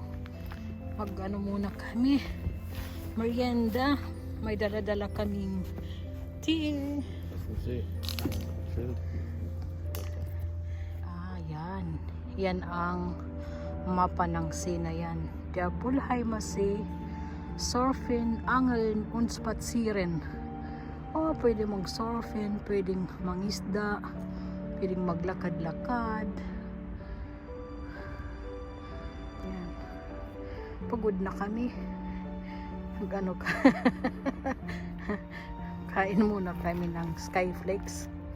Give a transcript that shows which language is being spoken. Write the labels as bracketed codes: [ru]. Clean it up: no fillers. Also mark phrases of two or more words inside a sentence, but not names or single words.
[tl] Mag-ano muna kami. Merienda. May dala-dala kaming tea. Yan. Yan ang mapa ng sea na yan. [de] Der Pulheimer See, surfen, angeln und spazieren. [tl] Oh, pwede mong surfen, pwedeng mangisda, pwedeng maglakad-lakad. Yan. Pagod na kami. Ano ka? Kain muna kami ng skyflakes.